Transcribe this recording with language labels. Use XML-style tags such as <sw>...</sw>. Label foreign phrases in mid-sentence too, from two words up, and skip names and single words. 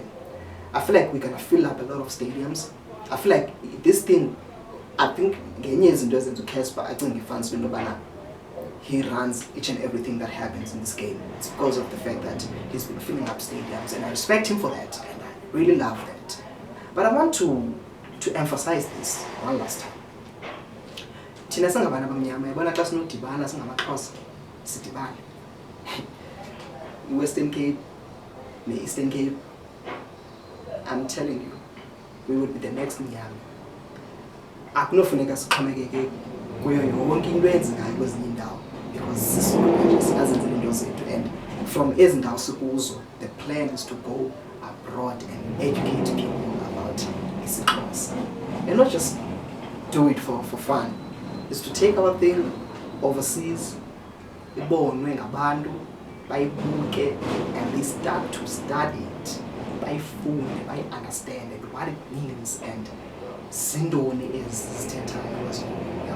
<en>I feel like we're gonna fill up a lot of stadiums. I feel like this thing, I think Genyes doesn't to Casper, I think the fans will know he runs each and everything that happens in this game. It's because of the fact that he's been filling up stadiums, and I respect him for that, and I really love that. But I want to emphasize this one last time.</en> <xh>Thina singabana bamnyama yabona xa sinodibana singamaXhosa sidibane.</xh> <en>Western Cape, Eastern Cape, I'm telling you, we would be the next Miami.</en> <xh>Akunofuneka sixhomekeke kuyo yonke into eyenzekayo kwezinye indawo because sisonke sinazenzela into zethu,</xh> <en>and from</en> <xh>ezi ndawo sikuzo</xh> <en>the plan is to go abroad and educate people about isiXhosa and not just do it for fun. It's to take our thing overseas,</en> <xh>ibonwe ngabantu, bayibuke,</xh> <en>and they start to study it,</en> <xh>bayifunde, bayi-understand</xh> <en>what it means and</en> <xh>zindoni ezithethayo</xh> <en>as well.</en>